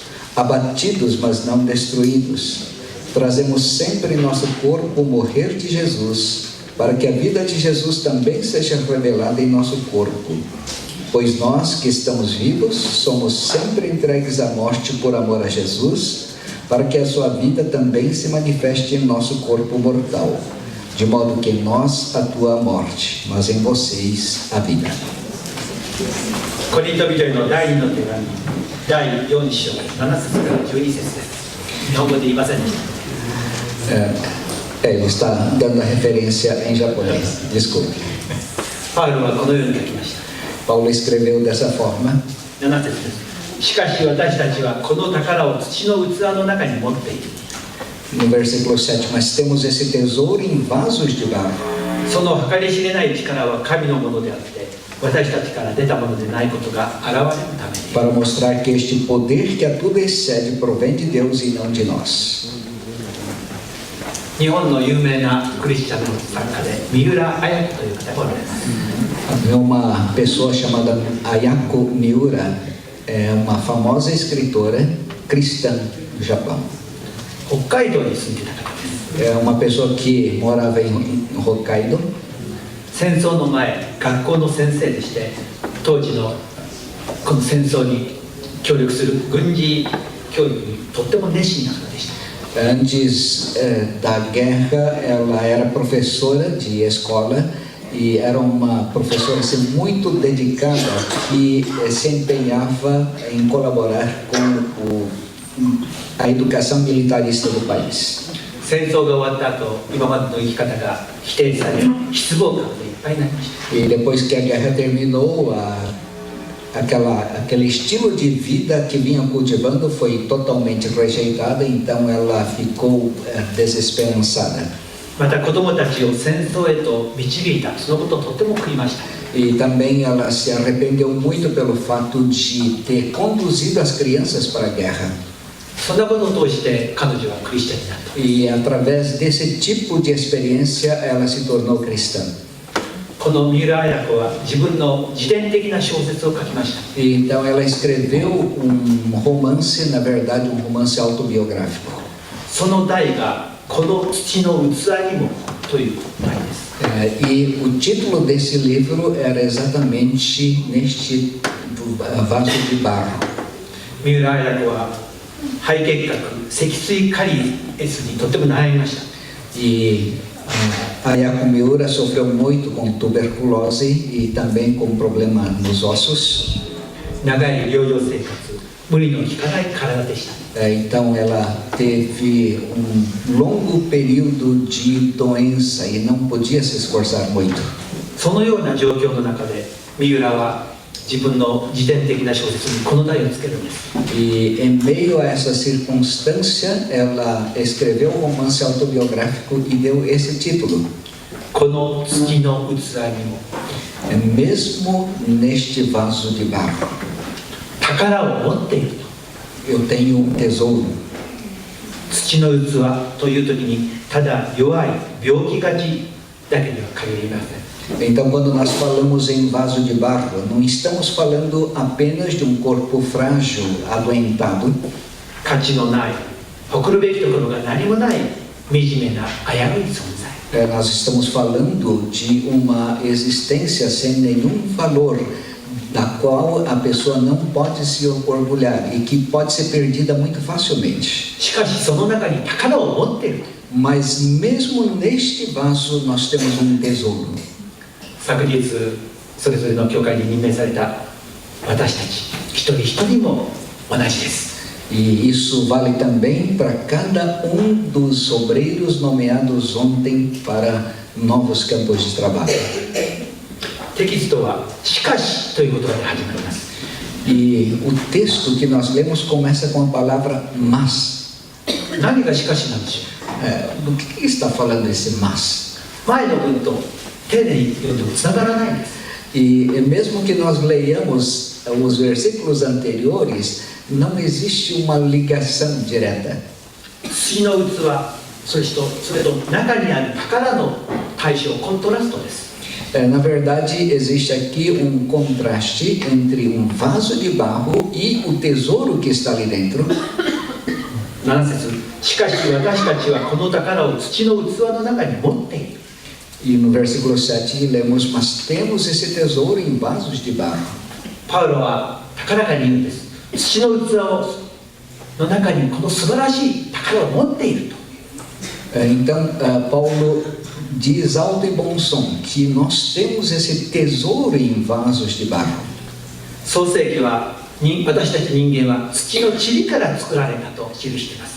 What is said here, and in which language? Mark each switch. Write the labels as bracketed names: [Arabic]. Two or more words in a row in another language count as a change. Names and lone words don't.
[Portuguese] Abatidos, mas não destruídos. Trazemos sempre em nosso corpo o morrer de Jesus, para que a vida de Jesus também seja revelada em nosso corpo. Pois nós que estamos vivos, somos sempre entregues à morte por amor a Jesus, para que a sua vida também se manifeste em nosso corpo mortal. De modo que em nós atua a morte, mas em vocês a vida. [Japanese] コリント人への第2の手紙第4章7節から12節です。日本語で言いませんでした。 [Portuguese] Ele está dando a referência em japonês. Desculpe. [Japanese] パウロはこのように書きました。 [Portuguese] Paulo escreveu dessa forma. [Japanese] 7 節です。しかし私たちはこの宝を土の器の中に持っている。 [Portuguese] No versículo 7, mas temos esse tesouro em vasos de barro. [Japanese] その計り知れない力は神のものであって、私たちから出たものでないことが現れるために。 [Portuguese] Para mostrar que este poder que a tudo excede provém de Deus e não de nós. [Japanese] 日本の有名なクリスチャンの作家で三浦綾子という方がおられます。 [Portuguese] Uma pessoa chamada Ayako Miura é uma famosa escritora cristã do Japão. [Japanese] 北海道に住んでいた方です。 [Portuguese] É uma pessoa que morava em Hokkaido. [Japanese] 戦争の前、学校の先生でして当時のこの戦争に協力する軍事教育にとっても熱心な方でした。 [Portuguese] Antes da guerra, ela era professora de escola e era uma professora assim, muito dedicada que se empenhava em colaborar com a educação militarista do país. [Japanese] 戦争が終わった後、今までの生き方が否定され、失望感でいっぱいになりました。 [Portuguese] E depois que a guerra terminou, aquele estilo de vida que vinha cultivando foi totalmente rejeitada, então ela ficou desesperançada. [Japanese] また子供たちを戦争へと導いた、そのことをとても悔いました。 [Portuguese] E também ela se arrependeu muito pelo fato de ter conduzido as crianças para a guerra. [Japanese] そんなことを通して彼女はクリスチャンになった。 [Portuguese] E através desse tipo de experiência ela se tornou cristã. [Japanese] この三浦綾子は自分の自伝的な小説を書きました。 [Portuguese] E então ela escreveu romance, na verdade um romance autobiográfico. [Japanese] その題がこの土の器にもという題です。 [Portuguese] E o título desse livro era exatamente neste vaso de barro. [Japanese] 三浦綾子は肺結核、脊椎カリエスにとても悩みました。 [Portuguese] E Ayako Miura sofreu muito com tuberculose e também com problema nos ossos. [Japanese] 長い療養生活、無理の利かない体でした。 [Portuguese] Então ela teve longo período de doença e não podia se esforçar muito. [Japanese] そのような状況の中で三浦は自分の自伝的な小説にこの題をつけるんです。 [Portuguese] E em meio a essa circunstância, ela escreveu um romance autobiográfico e deu esse título. [Japanese] この土の器にも [Portuguese] Mesmo neste vaso de barro, [Japanese] 宝を持っていると。 [Portuguese] eu tenho um tesouro. [Japanese] 土の器という時にただ弱い病気がちだけには限りません。 [Portuguese] Então, quando nós falamos em vaso de barro, não estamos falando apenas de um corpo frágil, adoentado. [Japanese] 価値のない、誇るべきところが何もない惨めな危うい存在。 [Portuguese] Nós estamos falando de uma existência sem nenhum valor, da qual a pessoa não pode se orgulhar e que pode ser perdida muito facilmente. [Japanese] しかしその中に宝を持っている。 [Portuguese] Mas mesmo neste vaso nós temos um tesouro. [Japanese] 昨日それぞれの教会に任命された私たち一人一人も同じです。 [Portuguese] E isso vale também para cada um dos obreiros nomeados ontem para novos campos de trabalho. [Japanese] テキストはしかしという言葉で始まります。 [Portuguese] E o texto que nós lemos começa com a palavra mas. [Japanese] 何がしかしなんでしょ [Portuguese] Do que está falando esse mas? [Japanese] う。前の文と丁寧に読んでもつながらないんです。 [Portuguese] E mesmo que nós leiamos os versículos anteriores, não existe uma ligação direta. [Japanese] 土の器、それと中にある宝の対象、コントラストです。 [Portuguese] Na verdade, existe aqui um contraste entre um vaso de barro e o tesouro que está ali dentro. [Japanese] 7 節、しかし私たちはこの宝を土の器の中に持っている。 [Portuguese] E no versículo 7 lemos, mas temos esse tesouro em vasos de barro. [Japanese] パウロは高らかに言うんです。土の器の中にこの素晴らしい宝を持っていると。 [Portuguese] Então, Paulo diz alto e bom som que nós temos esse tesouro em vasos de barro. [Japanese] 創世記は私たち人間は土の塵から作られたと記しています。